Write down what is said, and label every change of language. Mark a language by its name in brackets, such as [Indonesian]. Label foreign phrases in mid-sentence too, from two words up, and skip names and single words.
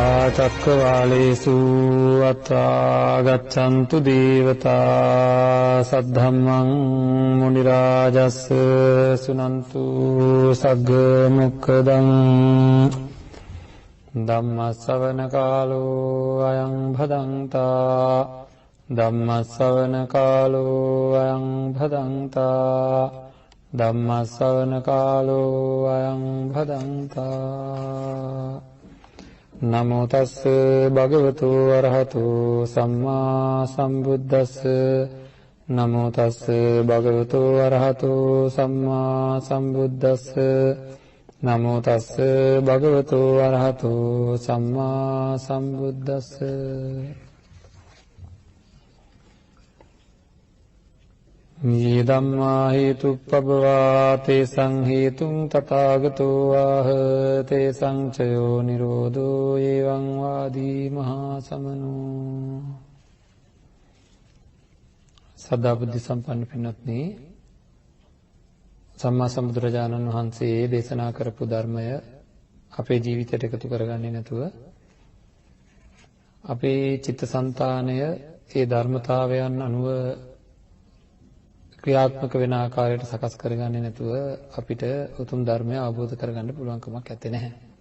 [Pali] චක්කවාලේසු අත්‍රා ගච්ඡන්තු දේවතා සද්ධම්මං මුනි රාජස් සුනන්තු සග්ග මොක්ඛදං ධම්ම ශ්‍රවණ කාලෝ අයං භදංතා ධම්ම ශ්‍රවණ කාලෝ අයං භදංතා ධම්ම ශ්‍රවණ කාලෝ අයං භදංතා නමෝ තස්ස භගවතු වරහතු සම්මා සම්බුද්දස්ස නමෝ තස්ස භගවතු වරහතු සම්මා සම්බුද්දස්ස නමෝ තස්ස භගවතු වරහතු සම්මා සම්බුද්දස්ස මේ ධම්මා හේතුප්පබවා තේසං හේතුං තථාගතෝ ආහ තේසං චයෝ නිරෝධෝ එවං වාදී මහා සමනෝ. [Sinhala] සදා බුද්ධ සම්පන්න පින්වත්නි, සම්මා සම්බුදුරජාණන් වහන්සේ දේශනා කරපු ධර්මය අපේ ජීවිතයට එකතු කරගන්නේ නැතුව අපේ චිත්තසංතානය ඒ ධර්මතාවයන් අනුව ක්‍රියාත්මක වෙන ආකාරයට සකස් කරගන්නේ නැතුව අපිට උතුම් ධර්මය අවබෝධ කරගන්න පුළුවන් කමක් නැත්තේ නැහැ.